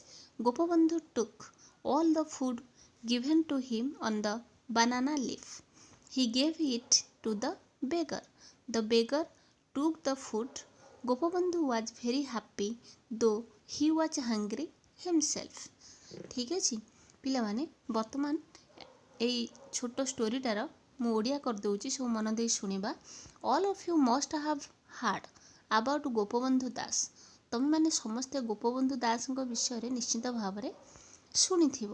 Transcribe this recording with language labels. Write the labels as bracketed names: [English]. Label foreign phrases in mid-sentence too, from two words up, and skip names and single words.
[English] Gopabandhu took all the food given to him on the banana leaf. He gave it to the beggar. The beggar took the food. Gopabandhu was very happy, though he was hungry himself. [Odia] ठीक ଅଛି ପିଲାମାନେ ବର୍ତ୍ତମାନ ଏଇ ଛୋଟ ଷ୍ଟୋରିଟାର ମୁଁ ଓଡ଼ିଆ କରିଦେଉଛି ସବୁ ମନ ଦେଇ ଶୁଣିବା. [English] All of you must have heard about Gopabandhu Das. [Odia] ତମେମାନେ ସମସ୍ତେ ଗୋପବନ୍ଧୁ ଦାସଙ୍କ ବିଷୟରେ ନିଶ୍ଚିତ ଭାବରେ ଶୁଣିଥିବ.